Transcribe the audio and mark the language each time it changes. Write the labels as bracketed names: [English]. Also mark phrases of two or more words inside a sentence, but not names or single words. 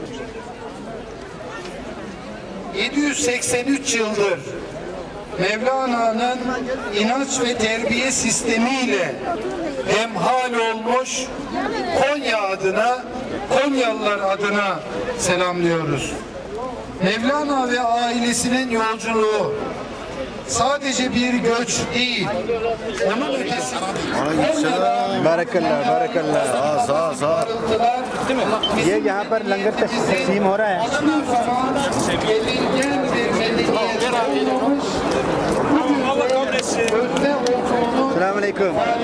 [Turkish] 783 yıldır Mevlana'nın inanç ve terbiye sistemiyle hemhal olmuş Konya adına, Konyalılar adına selamlıyoruz. Mevlana ve ailesinin yolculuğu sadece bir göç değil, onun ötesi. [Arabic] بارک اللہ۔ [Urdu] یہ یہاں پر لنگر تقسیم ہو رہا ہے۔ [Arabic] السلام علیکم۔